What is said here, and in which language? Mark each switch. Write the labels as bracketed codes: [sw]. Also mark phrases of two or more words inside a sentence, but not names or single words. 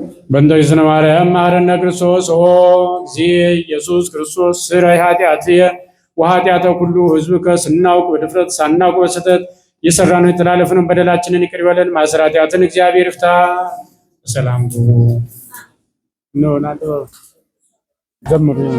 [gez] በእንተ እግዝእትነ ማርያም መሐረነ ክርስቶስ ኦ እግዚእ ኢየሱስ ክርስቶስ ስረይ ኃጢአትየ ወኃጢአተ ኩሉ ሕዝብ [am] ከስናውቅ በድፍረት ሳናውቅ በስህተት የሰራነው የተላለፍነው በደላችንን ይቅር ይበለን። ማሰረ ኃጢአትን እግዚአብሔር ይፍታ። በሰላም ግቡ። ነው ናንተ ዘምሩ።